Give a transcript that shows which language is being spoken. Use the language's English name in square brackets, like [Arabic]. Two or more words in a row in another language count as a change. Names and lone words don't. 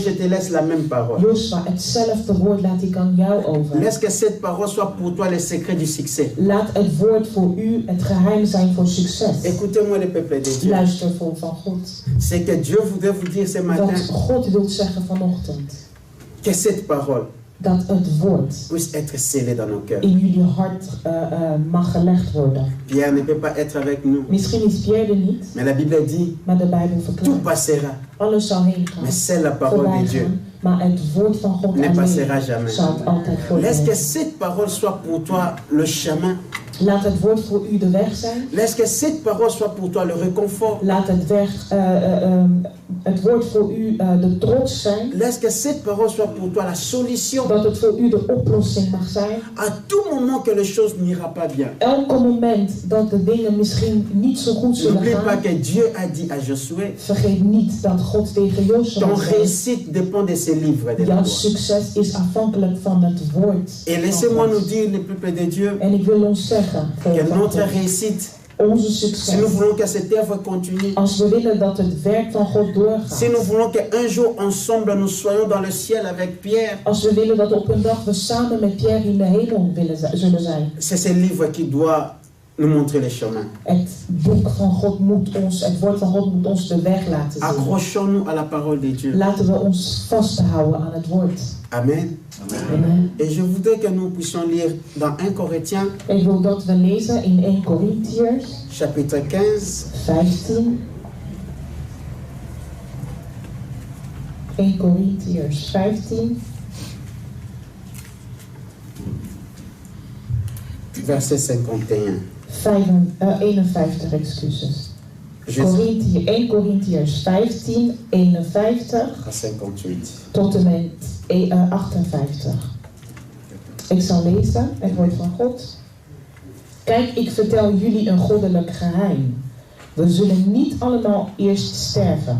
[French] je te laisse la même parole. [Dutch] Joshua, hetzelfde woord laat ik aan jou over. [French] Laisse que cette parole soit pour toi le secret du succès. [Dutch] Laat het woord voor u het geheim zijn voor succes. [French] Écoutez-moi le peuple de Dieu. [Dutch] Luister volk van God. [French] C'est que Dieu voudrait vous dire ce matin [Dutch] Wat God wil zeggen vanochtend, [French] que cette parole [Dutch] dat het woord [French] puisse être scellée dans nos cœurs. [Dutch] in jullie hart mag gelegd worden. [French] Pierre ne peut pas être avec nous, [Dutch] Misschien is Pierre er niet, [French] mais la Bible dit [Dutch] maar de Bijbel [French] tout [Dutch] verklaart. [French] passera, [Dutch] Alles zal heen gaan, [French] mais c'est la parole [Dutch] voorbij [French] de Dieu [Dutch] gaan, maar het woord van God [French] ne passera [Dutch] alleen [French] jamais. [Dutch] zal het altijd [French] Laisse que [Dutch] voortgaan. [French] cette parole soit pour toi le chemin. [Dutch] Laat het woord voor u de weg zijn. [French] Laisse que cette parole soit pour toi le réconfort. [Dutch] Laat het woord voor u de trots zijn. [French] Laisse que cette parole soit pour toi la solution. [Dutch] Dat het voor u de oplossing mag zijn. [French] À tout moment que les choses n'ira pas bien. [Dutch] Elke moment dat de dingen misschien niet zo goed zullen [French] N'oublie pas [Dutch] gaan, [French] que Dieu a dit à Josué, [Dutch] vergeet niet dat God tegen Joshua [French] ton [Dutch] zei, [French] réussite dépend de ce livre de la [Dutch] jouw [French] loi. [Dutch] succes is afhankelijk van het woord. [French] Et [Dutch] van [French] laissez-moi [Dutch] God. [French] nous dire, le peuple de Dieu, [Dutch] En ik wil ons zeggen, [French] que [Dutch] volk van [French] notre [Dutch] God, [French] réussite, [Dutch] onze [French] si nous [Dutch] succes, [French] voulons que cette œuvre continue, [Dutch] als we willen dat het werk van God [French] si [Dutch] doorgaat, [French] nous voulons qu'un jour ensemble nous soyons dans le ciel avec Pierre, [Dutch] als we willen dat op een dag we samen met Pierre in de hemel zullen zijn, [French] c'est ce livre qui doit nous montrer le chemin. [Dutch] het boek van God moet ons, het woord van God moet ons de weg laten zien. [French] Accrochons-nous à la parole de Dieu. [Dutch] Laten we ons vasthouden aan het woord. [French] Amen. [Dutch] Amen. [French] Et je voudrais que nous puissions lire dans 1 Corinthiens, [Dutch] Ik wil dat we lezen in 1 Korintiërs [French] chapitre 15, [Dutch] 15. 1 Korintiërs 15, [French] verset 51. [Dutch] 51 excuses. [French] Jusqu'à [Dutch] 1 Korintiërs 15, 51 [French] 58. [Dutch] tot en met 58. Ik zal lezen het woord van God. Kijk, ik vertel jullie een goddelijk geheim. We zullen niet allemaal eerst sterven.